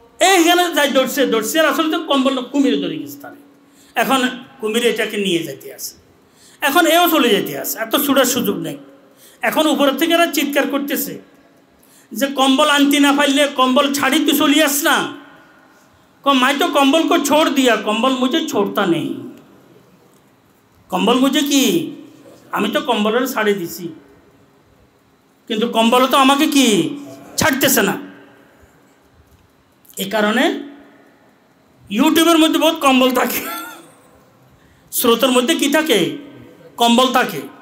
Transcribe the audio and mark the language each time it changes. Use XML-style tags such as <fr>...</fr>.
<bn>এইখানে যাই দৌড়ছে আর আসলে তো কম্বল কুমিরে ধরে গেছে তার। এখন কুমিরে এটাকে নিয়ে যেতে আসে, এখন এও চলে যেতে আসে, এত ছুটার সুযোগ নেই। এখন উপরের থেকে এরা চিৎকার করতেছে যে কম্বল আনতে না পারলে কম্বল ছাড়ি তো চলি আস না।</bn> <hi>मैं तो कंबल को छोड़ दिया, कंबल मुझे छोड़ता नहीं। कंबल मुझे</hi> <bn>কি আমি তো কম্বলের ছাড়ি দিছি, কিন্তু কম্বল তো আমাকে কি ছাড়তেছে না। এই কারণে ইউটিউবের মধ্যে বহুত কম্বল থাকে, স্রোতের মধ্যে কি থাকে? কম্বল থাকে।</bn>